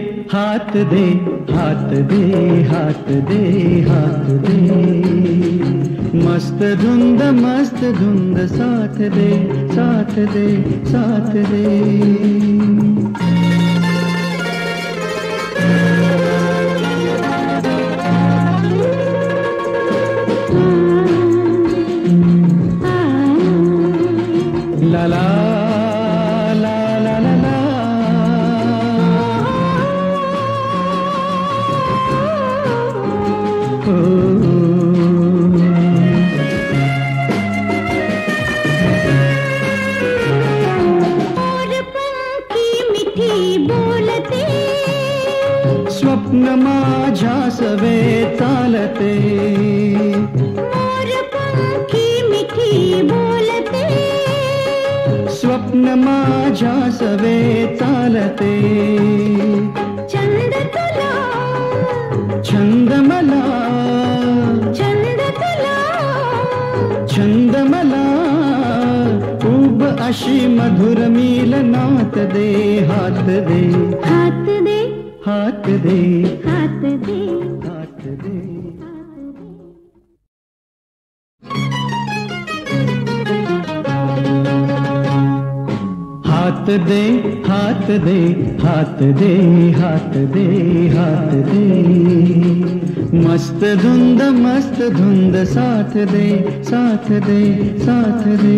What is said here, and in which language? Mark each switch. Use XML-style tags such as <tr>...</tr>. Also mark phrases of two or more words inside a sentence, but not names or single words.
<hi>हाथ दे हाथ दे हाथ दे हाथ दे मस्त धुंद साथ दे साथ दे साथ दे ला ला ला ला ला ला</hi> <mr>और पंखी मिठी बोलते स्वप्न माझ्या सवे चालते और पंखी मिठी बोलते स्वप्न माझ्या सवे चालते चंद तुला छंद मला चंद तुला छंद मला खूप अशी मधुर मिलनात दे हात दे</mr> <hi>हाथ दे</hi> <mr>हात दे</mr> <hi>हाथ दे हात दे हाथ दे हाथ दे हाथ दे हाथ दे हाथ दे मस्त धुंद साथ दे साथ दे साथ दे</hi>